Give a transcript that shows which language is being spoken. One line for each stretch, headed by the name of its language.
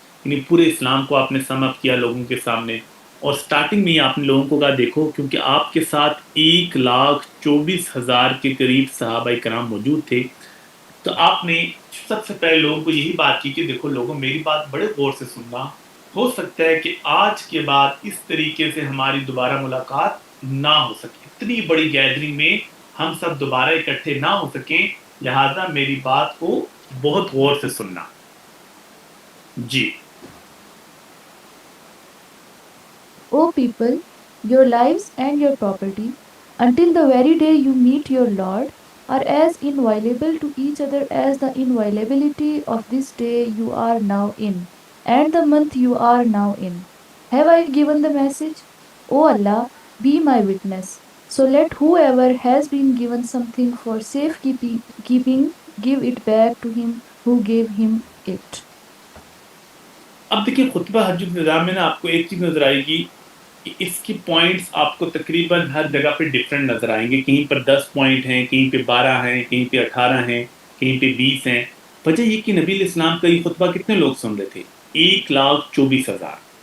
Urdu: یعنی پورے اسلام کو آپ نے سم اپ کیا لوگوں کے سامنے. اور سٹارٹنگ میں ہی آپ نے لوگوں کو کہا دیکھو، کیونکہ آپ کے ساتھ 1,24,000 کے قریب صحابہ کرام موجود تھے، تو آپ نے سب سے پہلے لوگوں کو یہی بات کی کہ دیکھو لوگوں، میری بات بڑے غور سے سننا. ہو سکتا ہے کہ آج کے بعد اس طریقے سے ہماری دوبارہ ملاقات نہ ہو سکے، اتنی بڑی گیدرنگ میں ہم سب دوبارہ اکٹھے نہ ہو سکیں، لہذا میری بات کو بہت غور سے سننا. جی.
English: O people, your lives and your property, until the very day you meet your Lord, are as inviolable to each other as the inviolability of this day you are now in, and the month you are now in. Have I given the message? O Allah, be my witness. So let whoever has been given something for keeping give it back to him who gave him it.
Urdu: اب دیکھیں خطبہ حج نظام میں نا آپ کو ایک چیز نظر آئے گی کہ اس کی پوائنٹس آپ کو تقریباً ہر جگہ پہ ڈفرینٹ نظر آئیں گے. کہیں پر 10 پوائنٹ ہیں، کہیں پہ 12 ہیں، کہیں پہ 18 ہیں، کہیں پہ 20 ہیں. وجہ یہ کہ نبی علیہ السلام کا یہ خطبہ کتنے لوگ سن رہے تھے؟ 1,24,000.